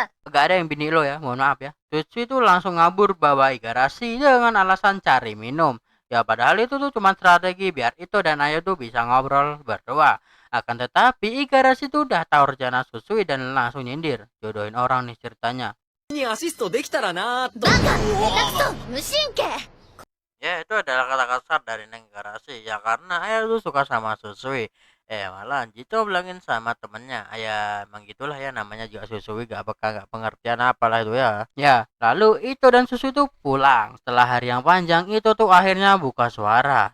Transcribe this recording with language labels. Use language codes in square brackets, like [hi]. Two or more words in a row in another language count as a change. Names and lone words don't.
[id] Gak ada yang bini lo ya, mohon maaf ya. Susu itu langsung ngabur bawa Igarashi dengan alasan cari minum. Ya padahal itu tuh cuma strategi biar itu dan Ayo tuh bisa ngobrol berdua. Akan tetapi Igarashi tuh udah tahu rencana Susui dan langsung nyindir. Jodohin orang nih ceritanya. [ja] にアシストできたらなーと。無神経。 [id] Ya itu adalah kata kasar dari Neng Igarashi. Ya karena Ayo tuh suka sama Susui. Malah Jito bilangin sama temennya. Ya emang gitulah ya namanya juga Susui gak pengertian apalah itu ya. Ya lalu itu dan Susui tuh pulang. Setelah hari yang panjang itu tuh akhirnya buka suara.